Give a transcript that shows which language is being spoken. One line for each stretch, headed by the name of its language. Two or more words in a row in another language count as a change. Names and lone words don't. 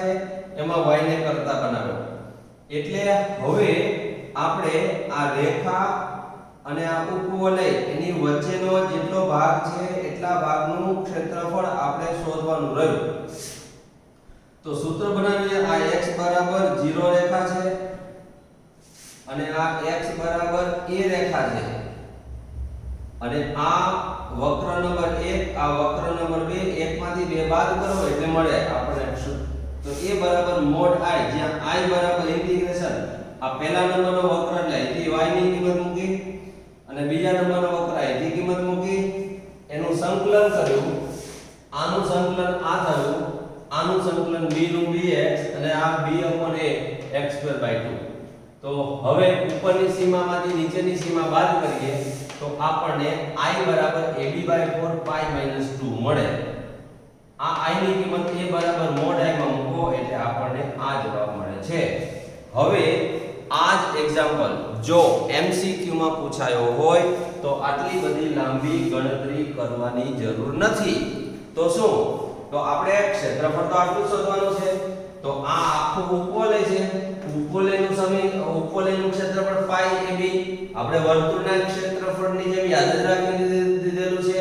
Gujarati: એમાં y ને કરતા બનાવ્યો એટલે હવે આપણે આ રેખા અને આ ઉપવલય એની વચ્ચેનો જેટલો ભાગ છે એટલા ભાગનું ક્ષેત્રફળ આપણે શોધવાનું રહ્યું તો સૂત્ર બનાવીએ આ x બરાબર 0 રેખા છે અને આ x બરાબર a રેખા છે અને આ વક્ર નંબર 1 આ વક્ર નંબર 2 એકમાંથી 2 બાદ કરો એટલે મળે આપણે તો a બરાબર mod i જ્યાં i બરાબર ઇન્ટિગ્રેશન આ પહેલા નંબરનો વક્ર એટલે અહીંથી y ની કિંમત મૂકી અને બીજા નંબરનો વક્ર અહીંથી કિંમત મૂકી એનું સંકલન કર્યું આનું સંકલન આ થયું આનું સંકલન b નું dx અને આ b/a x2/2 તો હવે ઉપરની સીમામાંથી નીચેની સીમા બાદ કરીએ તો આપણને i બરાબર ab/4 pi - 2 મળે આ i ની કિંમત a બરાબર mod i માં મૂકો એટલે આપણને આ જવાબ મળે છે હવે આ જ એક્ઝામ્પલ જો MCQ માં પૂછાયો હોય તો આટલી બધી લાંબી ગણતરી કરવાની જરૂર નથી તો શું તો આપણે ક્ષેત્રફળ તો આટલું શોધવાનું છે તો આ આખું ઉપવલય છે, ઉપવલયનું ક્ષેત્રફળ પાઈ ab આપણે વર્તુળના ક્ષેત્રફળની જેમ યાદ જ રાખી દીધેલું છે.